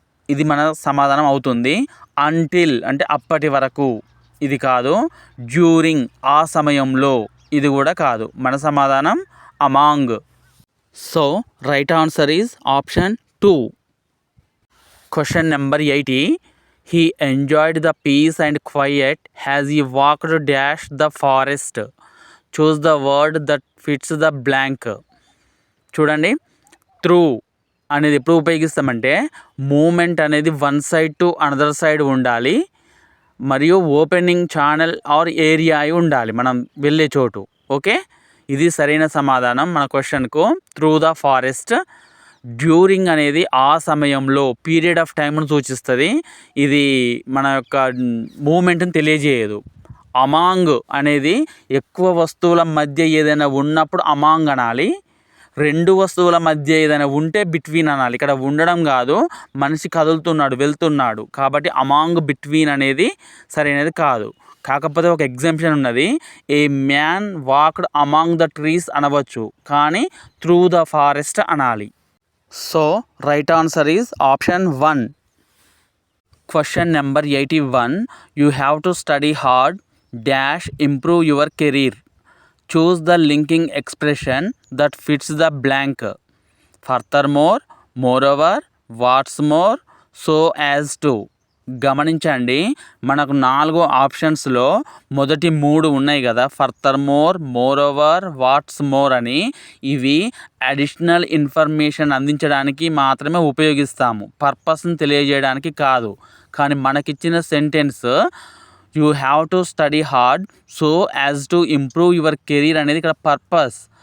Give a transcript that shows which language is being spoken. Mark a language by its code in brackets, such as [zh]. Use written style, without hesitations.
[te] ఇది మన సమాధానం అవుతుంది. అంటిల్ అంటే అప్పటి వరకు, ఇది కాదు. డ్యూరింగ్ ఆ సమయంలో, ఇది కూడా కాదు. మన సమాధానం among. [en] So right answer is option 2. Question number 80. He enjoyed the peace and quiet as he walked dash the forest. Choose the word that fits the blank. [te] చూడండి, త్రూ అనేది ఎప్పుడు ఉపయోగిస్తామంటే మూమెంట్ అనేది [en] one side to another side [te] ఉండాలి, మరియు [en] opening channel or area [te] అయి ఉండాలి మనం వెళ్ళే చోటు. ఓకే, ఇది సరైన సమాధానం మన క్వశ్చన్కు. [en] Through the forest. [te] డ్యూరింగ్ అనేది ఆ సమయంలో పీరియడ్ ఆఫ్ టైంను సూచిస్తుంది. ఇది మన యొక్క మూమెంట్ని తెలియజేయదు. అమాంగ్ అనేది ఎక్కువ వస్తువుల మధ్య ఏదైనా ఉన్నప్పుడు అమాంగ్ అనాలి. రెండు వస్తువుల మధ్య ఏదైనా ఉంటే బిట్వీన్ అనాలి. ఇక్కడ ఉండడం కాదు, మనిషి కదులుతున్నాడు, వెళ్తున్నాడు, కాబట్టి అమాంగ్ బిట్వీన్ అనేది సరైనది కాదు. కాకపోతే ఒక ఎగ్జాంప్షన్ ఉన్నది. [en] a man walked among the trees [te] అనవచ్చు, కానీ [en] through the forest [te] అనాలి. [en] So right answer is option 1. Question number 81. You have to study hard dash improve your career. Choose the linking expression that fits the blank. Furthermore, moreover, what's more, so as to. [te] గమనించండి, మనకు 4 ఆప్షన్స్లో మొదటి 3 ఉన్నాయి కదా, ఫర్దర్మోర్, moreover, watts more అని. ఇవి additional information అందించడానికి మాత్రమే ఉపయోగిస్తాము, పర్పస్ని తెలియజేయడానికి కాదు. కానీ మనకిచ్చిన sentence [en] you have to study hard so as to improve your career [te] అనేది ఇక్కడ పర్పస్.